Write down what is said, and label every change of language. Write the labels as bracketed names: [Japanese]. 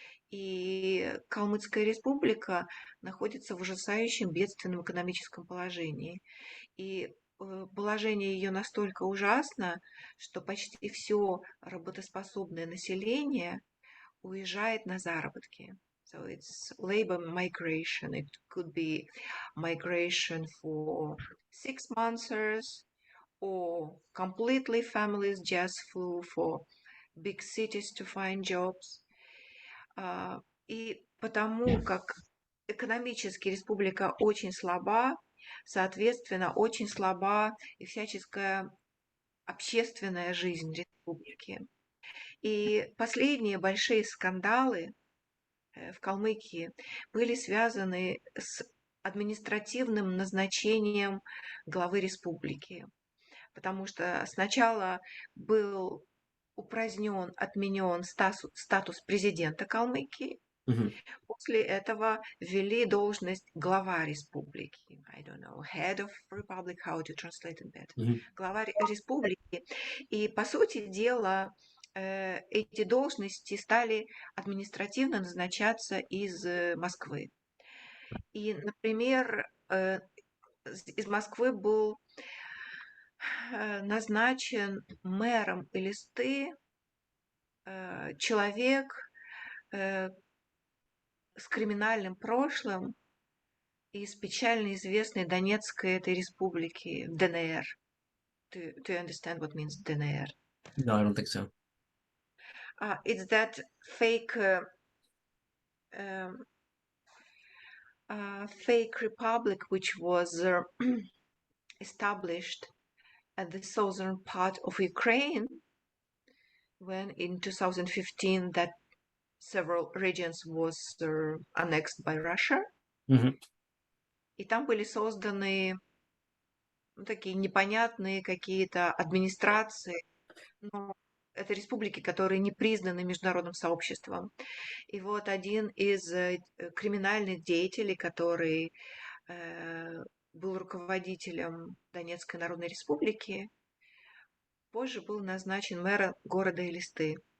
[Russian] И Калмыцкая республика находится в ужасающем бедственном экономическом положении. И положение ее настолько ужасно, что почти все работоспособное население уезжает на заработки. [English] So it's labor migration. It could be migration for 6 months or completely families just flew for big cities to find jobs. [Russian] И потому как экономически республика очень слаба, соответственно, очень слаба и всяческая общественная жизнь республики. И последние большие скандалы в Калмыкии были связаны с административным назначением главы республики. Потому что сначала был упразднен, отменен статус президента Калмыкии, Мгм. после этого ввели должность глава республики. [English] I don't know, head of republic, how to translate it better. Мгм. [Russian] Глава республики. И, по сути дела, эти должности стали административно назначаться из Москвы. И, например, из Москвы был назначен мэром Элисты человек с криминальным прошлым из печально известной Донецкой этой республики, ДНР. [English] Do you understand what means DNR? No, I don't think so. It's that fake um, fake republic which was established at the southern part of Ukraine when in 2015 that several regions was annexed by Russia. Мгм. [Russian] И там были созданы такие непонятные какие-то администрации, но это республики, которые не признаны международным сообществом. И вот один из криминальных деятелей, который был руководителем Донецкой Народной Республики, позже был назначен мэром города Элисты.